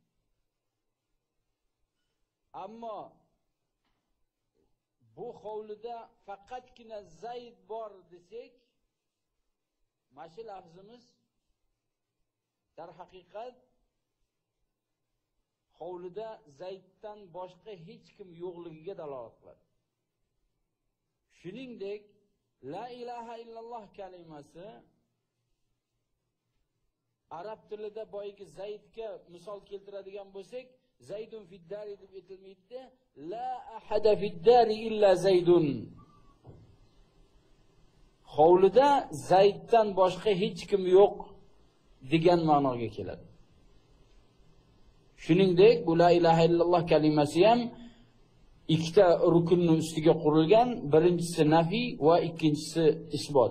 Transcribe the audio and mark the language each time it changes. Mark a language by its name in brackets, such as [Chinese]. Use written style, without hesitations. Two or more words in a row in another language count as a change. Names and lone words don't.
[Uzbek] Ammo bu hovlida faqatgina Zayd bor desak, mana shu lafzimiz dar haqiqat hovlida Zayddan boshqa hech kim yo'qligiga dalolat qiladi. Shuningdek, [Arabic] لا إله إلا الله [Uzbek] kalimasi arab tilida boyagi Zaydga misol keltiradigan bo'lsak, [Arabic] زيد في الدار [Uzbek] deb aytilmaydi, [Arabic] لا أحد في الدار إلا زيد. [Uzbek] Hovlida Zayddan boshqa hech kim yo'q degan ma'noga keladi. Shuningdek, bu [Arabic] لا إله إلا الله [Uzbek] kalimasi ham ikkita rukunning ustiga qurilgan, birinchisi nafiy va ikkinchisi isbot.